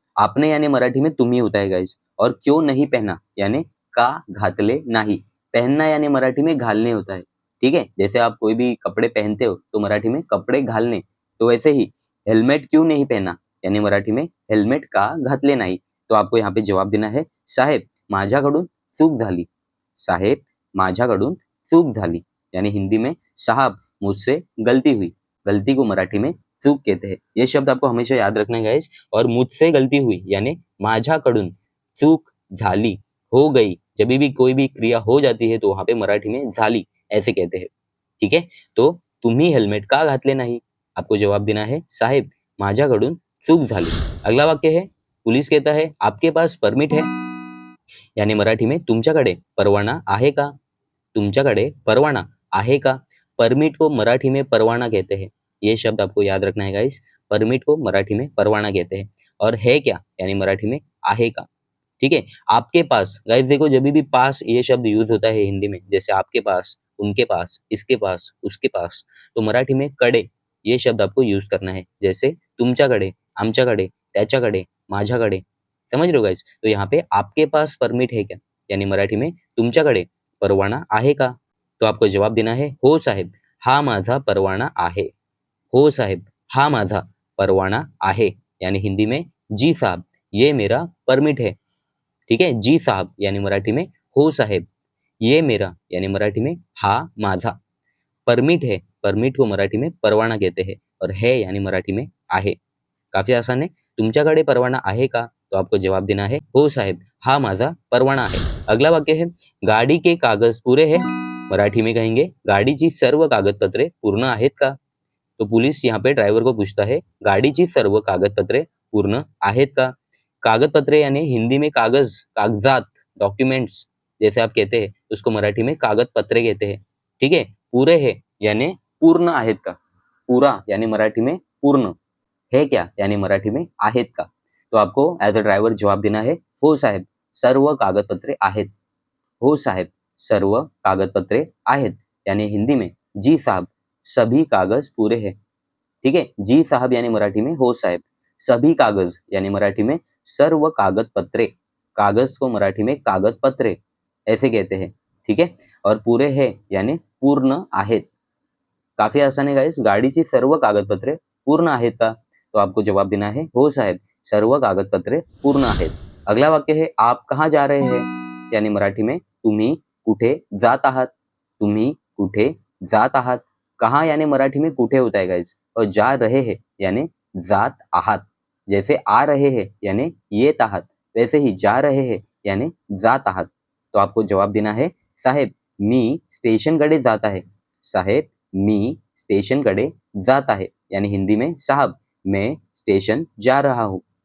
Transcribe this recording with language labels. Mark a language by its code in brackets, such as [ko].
[hi] आपने यानी मराठी में [mr] तुम्ही [hi] होता है गाइस, और क्यों नहीं पहना यानी [mr] का घातले नाही। [hi] पहनना यानी मराठी में घालने होता है, ठीक है। जैसे आप कोई भी कपड़े पहनते हो तो मराठी में [mr] कपड़े घालने, [hi] तो वैसे ही हेल्मेट क्यों नहीं पहना यानी मराठी में [mr] हेल्मेट का घातले नाही। [hi] तो आपको यहाँ पे जवाब देना है, [mr] साहेब माझ्याकडून चूक झाली, साहेब माझ्याकडून चूक झाली [hi] यानी हिंदी में साहब मुझसे गलती हुई। गलती को मराठी में चूक कहते हैं। ये शब्द आपको हमेशा याद रखना है गाइस। और मुझसे गलती हुई यानी [mr] माझ्याकडून चूक झाली, [hi] हो गई। जब भी कोई भी क्रिया हो जाती है तो वहां पे मराठी में झाली ऐसे कहते हैं, ठीक है। [mr] तो तुम्ही हेल्मेट का घातले नाही, [hi] आपको जवाब देना है, [mr] साहेब माझ्याकडून चूक झाली। [hi] अगला वाक्य है, पुलिस कहता है आपके पास परमिट है यानी मराठी में [mr] तुमच्याकडे परवाना आहे का, तुमच्याकडे परवाना आहे का। [hi] परमिट को मराठी में परवाना कहते हैं, ये शब्द आपको याद रखना है गाइस। परमिट को मराठी में परवाना कहते हैं। और है क्या यानी मराठी में [mr] आहे का, [hi] ठीक है। आपके पास गाइस, देखो जब भी पास ये शब्द यूज होता है हिंदी में, जैसे आपके पास, उनके पास, इसके पास, उसके पास, तो मराठी में कडे ये शब्द आपको यूज करना है, जैसे [mr] तुमच्याकडे, आमच्याकडे, त्याच्याकडे, माझ्याकडे। [hi] समझ रहे हो गाइस। तो यहाँ पे आपके पास परमिट है क्या यानी मराठी में [mr] तुमच्याकडे परवाना आहे का। [hi] तो आपको जवाब देना है, [mr] हो साहेब हा माझा परवाना आहे, हो साहेब हा माझा परवाना आहे [hi] यानी हिंदी में जी साहब ये मेरा परमिट है, ठीक है। जी साहब यानी मराठी में [mr] हो साहेब, [hi] ये मेरा यानी मराठी में [mr] हा माझा, [hi] परमिट है, परमिट को मराठी में परवाना कहते हैं, और है यानी मराठी में आहे। काफी आसान है। [mr] तुमच्याकडे परवाना आहे का? [hi] तो आपको जवाब देना है [mr] हो साहेब, हा माझा परवाना आहे। [hi] अगला वाक्य है गाड़ी के कागज पूरे हैं, मराठी में कहेंगे [mr] गाडीची सर्व कागदपत्रे पूर्ण आहेत का? [hi] तो पुलिस यहाँ पे ड्राइवर को पूछता है [mr] गाडीची सर्व कागदपत्रे पूर्ण आहेत का? [hi] कागदपत्रे यानी हिंदी में कागज, कागजात, डॉक्यूमेंट्स जैसे आप कहते हैं, उसको मराठी में कागदपत्रे कहते हैं। ठीक है। पूरे है यानी [mr] पूर्ण आहेत का? [hi] पूरा यानी मराठी में पूर्ण, है क्या यानी मराठी में [mr] आहेत का? [hi] तो आपको एज अ ड्राइवर जवाब देना है [mr] हो साहेब, सर्व कागदपत्रे आहेत। हो साहेब, सर्व कागदपत्रे आहेत [hi] यानी हिंदी में जी साहब, सभी कागज पूरे हैं। ठीक है। जी साहब यानी मराठी में [mr] हो साहेब, [hi] सभी कागज यानी मराठी में [mr] सर्व कागदपत्रे, [hi] कागज को मराठी में कागदपत्रे ऐसे कहते हैं। ठीक है। और पूरे है यानी [mr] पूर्ण आहेत। [hi] काफी आसान है गाइस। [mr] गाडीची सर्व कागदपत्रे पूर्ण आहेत का? [hi] तो आपको जवाब देना है [mr] हो साहेब, सर्व कागदपत्रे पूर्ण आहेत। [hi] अगला वाक्य है आप कहाँ जा रहे हैं यानी मराठी में [mr] तुम्ही कुठे जात आहात, तुम्ही कुठे जात आहात। [hi] कहाँ यानी मराठी में कुठे होता है गाइस, और जा रहे हैं यानी [mr] जात आहात। [hi] जैसे आ रहे हैं यानी [mr] येत आहात, [hi] वैसे ही जा रहे हैं यानी [mr] जात आहात। [hi] तो आपको जवाब देना है [mr] साहेब मी स्टेशनकडे जात आहे, साहेब मी स्टेशनकडे जात आहे [hi] यानी हिंदी में साहब मैं स्टेशन जा रहा हूँ।